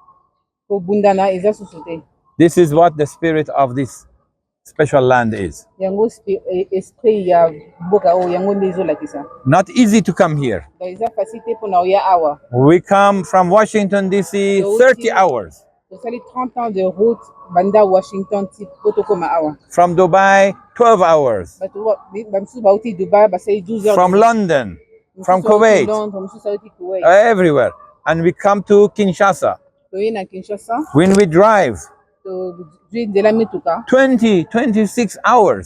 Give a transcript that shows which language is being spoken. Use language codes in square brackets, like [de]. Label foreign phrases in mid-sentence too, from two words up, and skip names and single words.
[en] This is what the spirit of this special land is. Not easy to come here. We come from Washington, D.C. 30 hours. [ln] tosali [fr] 30 ans de route [ln] banda Washington ti potokoma awa. [en] From Dubai 12 hours. From London, from Kuwait, everywhere. And we come to Kinshasa. When we drive 26 hours.